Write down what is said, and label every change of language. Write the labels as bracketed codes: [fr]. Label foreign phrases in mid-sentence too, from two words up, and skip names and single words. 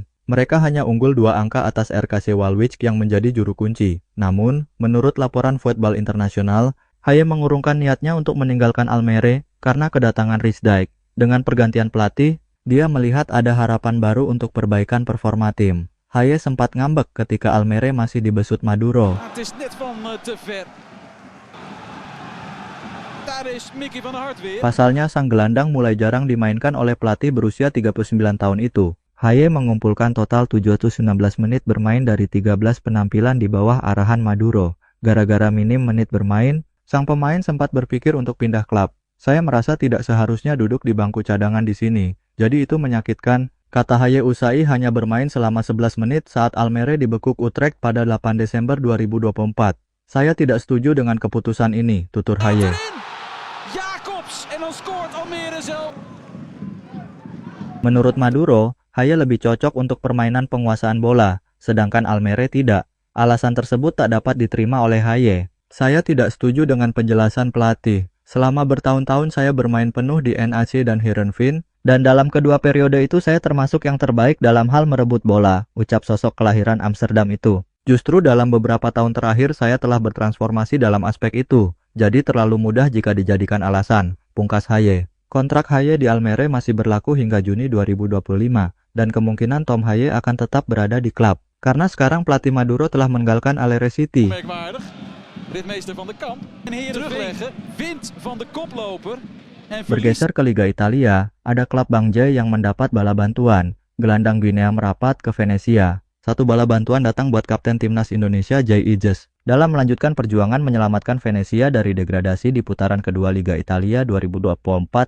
[id] Mereka hanya unggul 2 angka atas RKC Waalwijk yang menjadi juru kunci. Namun, menurut laporan Voetbal Internasional, Haye mengurungkan niatnya untuk meninggalkan Almere karena kedatangan Rijsdijk. Dengan pergantian pelatih, dia melihat ada harapan baru untuk perbaikan performa tim. Haye sempat ngambek ketika Almere masih dibesut Maduro. [nl] Het is net van te ver. Daar is Mickey van der Hart weer. [id] Pasalnya sang gelandang mulai jarang dimainkan oleh pelatih berusia 39 tahun itu. Haye mengumpulkan total 719 menit bermain dari 13 penampilan di bawah arahan Maduro. Gara-gara minim menit bermain, sang pemain sempat berpikir untuk pindah klub. Saya merasa tidak seharusnya duduk di bangku cadangan di sini. Jadi itu menyakitkan, kata Haye usai hanya bermain selama 11 menit saat Almere dibekuk Utrecht pada 8 Desember 2024. Saya tidak setuju dengan keputusan ini, tutur Haye. [nl] Jacobs en dan scoort Almere zelf. [id] Menurut Maduro, Haye lebih cocok untuk permainan penguasaan bola, sedangkan Almere tidak. Alasan tersebut tak dapat diterima oleh Haye. Saya tidak setuju dengan penjelasan pelatih. Selama bertahun-tahun saya bermain penuh di NAC dan Heerenveen, dan dalam kedua periode itu saya termasuk yang terbaik dalam hal merebut bola, ucap sosok kelahiran Amsterdam itu. Justru dalam beberapa tahun terakhir saya telah bertransformasi dalam aspek itu, jadi terlalu mudah jika dijadikan alasan, pungkas Haye. Kontrak Haye di Almere masih berlaku hingga Juni 2025, dan kemungkinan Tom Haye akan tetap berada di klub, karena sekarang pelatih Maduro telah meninggalkan Almere City. [nl] Ritmeester van de Kamp. En terugleggen. Wint van de koploper. [id] Bergeser ke Liga Italia, ada klub Bangjai yang mendapat bala bantuan. Gelandang Guinea merapat ke Venezia. Satu bala bantuan datang buat kapten timnas Indonesia Jay Ijes dalam melanjutkan perjuangan menyelamatkan Venezia dari degradasi di putaran kedua Liga Italia 2024-2025.